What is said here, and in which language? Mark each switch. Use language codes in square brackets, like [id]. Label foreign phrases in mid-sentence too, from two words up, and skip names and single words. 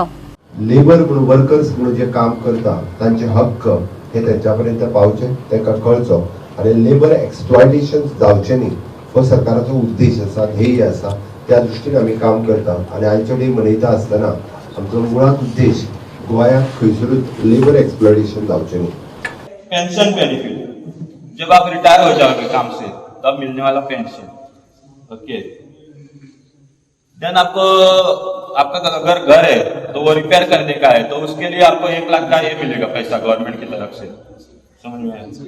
[kok] लेबर म्हणून वर्कर्स म्हणून जे काम करता तांचे हक्क हे त्यांच्यापर्यंत पावचे, तांकां कळचो आनी [en] labour exploitation [kok] जावचे न्ही हो सरकाराचो उद्देश आसा, ध्येय आसा। त्या दृश्टीन आमी काम करता आनी आयचो डे मनयता आसतना आमचो मुळात उद्देश गोंयांत खंयसरूच [en] labour exploitation [kok] जावचे न्ही। [en] pension benefit, [hi] जब आप रिटायर हो जाओगे काम से तब मिलने वाला पेंशन, ओके। देन आपको आपका अगर घर है तो वो रिपेयर करने का है तो उसके लिए आपको 1 लाख का ये मिलेगा पैसा गवर्नमेंट की तरफ से, समझ में आया।